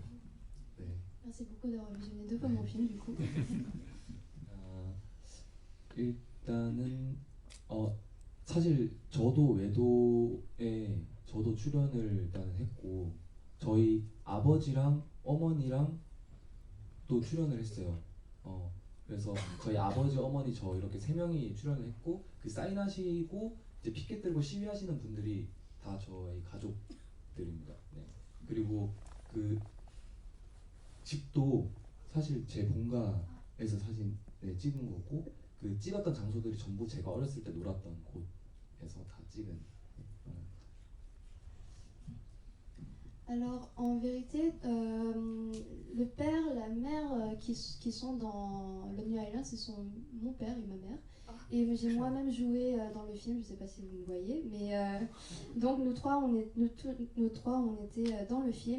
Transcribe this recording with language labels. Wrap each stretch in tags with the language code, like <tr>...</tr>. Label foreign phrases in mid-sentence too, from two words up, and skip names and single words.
<ko>네.</ko> <fr>Merci beaucoup d'avoir visionné 2 fois mon film du coup.</fr> <ko>일단은 사실 저도 외도에 저도 출연을 일단은 했고, 저희 아버지랑 어머니랑 또 출연을 했어요. 그래서 저희 아버지, 어머니, 저 이렇게 3명이 출연을 했고, 그 사인하시고 이제 피켓 들고 시위하시는 분들이 다 저희 가족들입니다. 네. 그리고 그 집도 사실 제 본가에서 사진 찍은 거고, 그 찍었던 장소들이 전부 제가 어렸을 때 놀았던 곳에서 다 찍은.</ko> <fr>Alors, en vérité, le père, la mère qui sont dans Lonely Island, ce sont mon père et ma mère. Et j'ai moi-même joué dans le film, je ne sais pas si vous me voyez, mais donc nous trois, on était dans le film.</fr>